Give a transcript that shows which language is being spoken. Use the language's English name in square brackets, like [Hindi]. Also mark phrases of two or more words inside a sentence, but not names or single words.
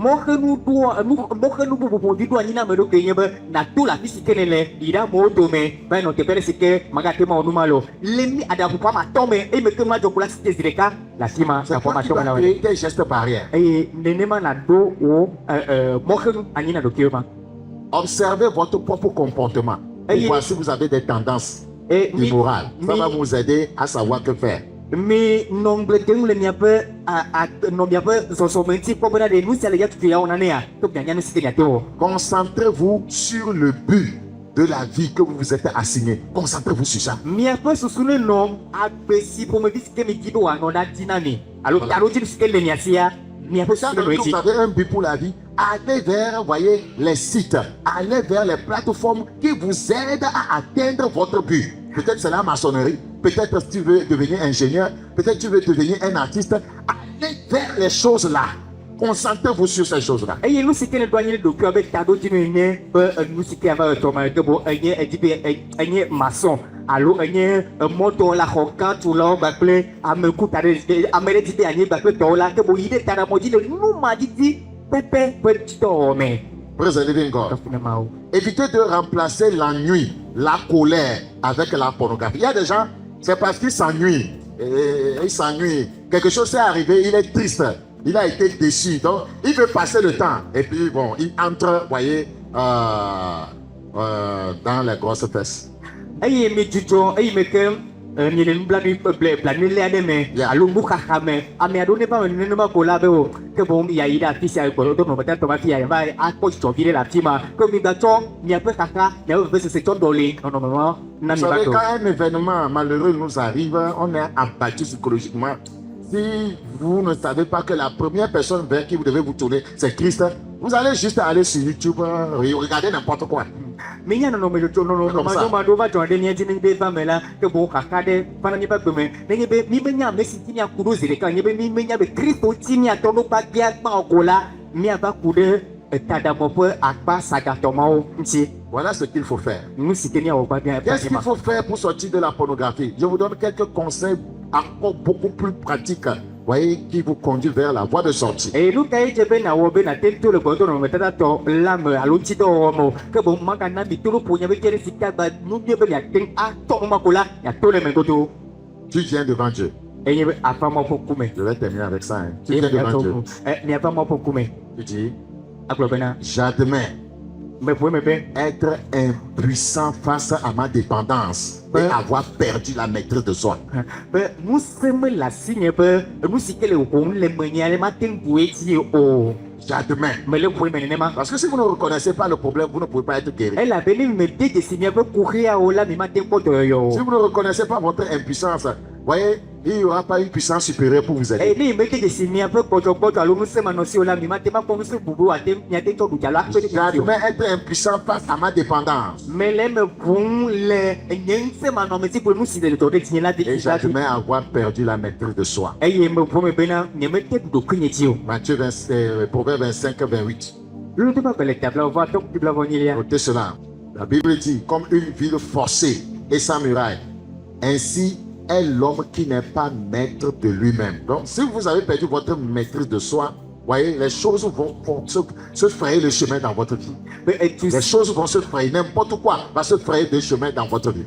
[Ewe] Mɔxenu vovovovi ɖo anyi na me ɖokui nye be nato le afi si ke ne le yi ɖe amewo dome va nɔ teƒe ɖe si ke magate ma wɔ nu ma le o. Le mi aɖaƒoƒa ma tɔ me eye me ke nu adzɔ ko la si te zi ɖeka le afi ma [French] C'est [Ewe] aƒoa [French] toi [Ewe] ma [French] qui [Ewe] tɔ me la [French] dois [Ewe] wɔe. [French] créer des gestes barrières. [Ewe] Eye nenema naɖo wo mɔxenu anyi na ɖokuiwo ma. [French] Observez votre propre comportement. Et Et voici si vous avez des tendances immorales. Ça va vous aider à savoir que faire. [Ewe] Mi nɔ ŋgble dem le miaƒe nɔ miaƒe zɔzɔme ŋuti kpɔ bena ɖe nu sia le ya tutu ya wɔna nea to mianya nu si ke miate wɔ. [French] Concentrez-vous sur le but de la vie que vous vous êtes assigné. Concentrez-vous sur ça. [Ewe] Miaƒe susu ne nɔ agbe si ƒomevi si ke mi di ɖo wòanɔ ɖa di na mi alo taɖodzi si ke le mia sia miaƒe [French] Quand [Ewe] susu ne nɔ [French] vous [Ewe] edzi. [French] avez un but pour la vie, allez vers, voyez, les sites, allez vers les plateformes qui vous aident à atteindre votre but. Peut-être c'est la maçonnerie, peut-être si tu veux devenir ingénieur, peut-être tu veux devenir un artiste. Allez vers les choses là. Concentrez-vous sur ces choses-là. [Ewe] Eye nu si ke ne ɖo anyi ɖe ɖokuia be taɖodzi nu nye be nu si ke ava etɔ me ke bo enye edi be enye maçon alo enye mɔdɔwɔla xɔgãtulawo kpakple amekuta ɖe ame ɖe di be anyigba kple tɔwo la ke bo yi ɖe taɖamɔ dzi le numadidi pɛpɛ ƒe dɔwɔwɔ me. [English] Praise the living God. [French] Évitez de remplacer l'ennui, la colère avec la pornographie. Il y a des gens, c'est parce qu'ils s'ennuient. Ils s'ennuient. Quelque chose s'est arrivé, il est triste. Il a été déçu. Donc, il veut passer le temps. Et puis, bon, il entre, voyez, dans les grosses fesses. [Ewe] Eye mi dzudzɔ eye me ke mi le nublanui blanui lé aɖe me alo nuxaxa me ame aɖewo ne va me nenema ko la be o ke boŋ yayi ɖe afi sia gbɔdɔdɔ nɔmetɔ ma fi ya va akpɔ dzidzɔvi ɖe le afi ma ke mi gbatsɔ miaƒe xaxa miaƒe vevesese tsɔ ɖɔli nɔnɔme ma na mi [French] Vous [Ewe] va [French] savez, [Ewe] tɔ. [French] quand un événement malheureux nous arrive, on est abattu psychologiquement. Si vous ne savez pas que la première personne vers qui vous devez vous tourner, c'est Christ, vous allez juste aller sur YouTube, regarder n'importe quoi. [Ewe] Mi nya nɔnɔme dzɔdzɔ nɔnɔme ma ɖo va dzɔ ɖe mia dzi ne be va me la ke boŋ xaxa ɖe va na miaƒe agbe me nenye be mi menya ame si ti miaku ɖo zi ɖeka nye be mi menya be Kristo ti miatɔ ɖo gbagbe gbã o ko la miava ku ɖe taɖamɔ ƒe akpa sagatɔ mawo ŋuti. [French] Voilà ce qu'il faut faire. [Ewe] Nu si ke miawɔ gbagbe [French] Qu'est-ce qu'il faut faire pour sortir de la pornographie? Je vous donne quelques conseils encore beaucoup plus pratiques, voyez, qui vous conduisent vers la voie de sortie. [Ewe] eye nu ka ye dze be nawɔ be nate to le gbɔdɔ nɔnɔmetatatɔ la me alo ŋutidɔwɔwɔ me o ke boŋ magana mi to ɖo ƒo nya be ke ɖe si ke agba nu bie be miate ŋu atɔ nu ma ko la miato le me godo. [French] Tu viens devant Dieu. [Ewe] Eye be afa ma ƒe ŋkume. [French] Je vais terminer avec ça. Hein. Tu [Ewe] Eye [French] viens devant Dieu. [Ewe] miava ma ƒe ŋkume. [French] Tu dis, [Ewe] Agblɔ bena [French] j'admets [Ewe] me ƒoe me be [French] être impuissant face à ma dépendance et avoir perdu la maîtrise de soi. [Ewe] be ŋusẽ me le asinye be nu si ke le wɔm le menye ale mate ŋu ƒo edzi o. [French] J'admets. [Ewe] Me le ƒoe me nenema. [French] Parce que si vous ne reconnaissez pas le problème, vous ne pouvez pas être guéri. [Ewe] Elabena mi me de dzesi miaƒe kuxiawo la mi mate ŋu kpɔ dɔyɔyɔ [French] Si [Ewe] o. [French] vous ne reconnaissez pas votre impuissance, voyez, il n'y aura pas une puissance supérieure pour vous aider. [Ewe] Eye ne yi me de dzesi miaƒe gbɔdzɔgbɔdzɔ alo ŋusẽmanɔsiwo la mi mate ma kpɔ ŋusẽ bubu ate miate tsɔ ɖudza la akpe ɖe mi o. [French] J'admets être impuissant face à ma dépendance. [Ewe] Me le me ƒom le nye ŋusẽmanɔmesi kple nu si le dɔ ɖe dzinye la de [French] Et j'admets avoir perdu la maîtrise de soi. [Ewe] eye me ƒom me bena nyemete ɖokuinye dzi o. [French] Matthieu 20, Proverbe 25, 28. Lolo to ba le tabla va to bibla vonyelia. Notez cela. La Bible dit, comme une ville forcée et sans muraille, ainsi est l'homme qui n'est pas maître de lui-même. Donc, si vous avez perdu votre maîtrise de soi, voyez, les choses vont se frayer le chemin dans votre vie. Les choses vont se frayer, n'importe quoi va se frayer des chemins dans votre vie.